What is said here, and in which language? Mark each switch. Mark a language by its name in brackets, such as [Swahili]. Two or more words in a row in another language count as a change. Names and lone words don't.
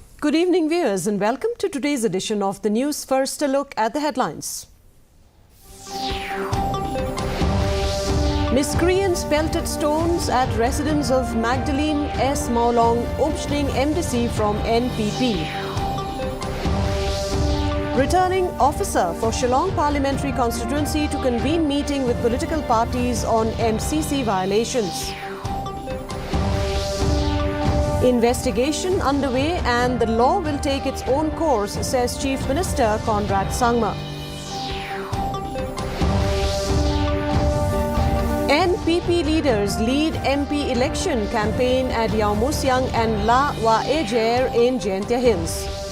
[English] Good evening, viewers, and welcome to today's edition of the news. First, a look at the headlines. Miscreants pelted stones at residence of Magdalene S. Maulong, Umshning MDC from NPP. Returning officer for Shillong Parliamentary Constituency to convene meeting with political parties on MCC violations. Investigation underway and the law will take its own course, says Chief Minister Conrad Sangma. NPP leaders lead MP election campaign at Yaomusyang and La Waejer in Jaintia Hills.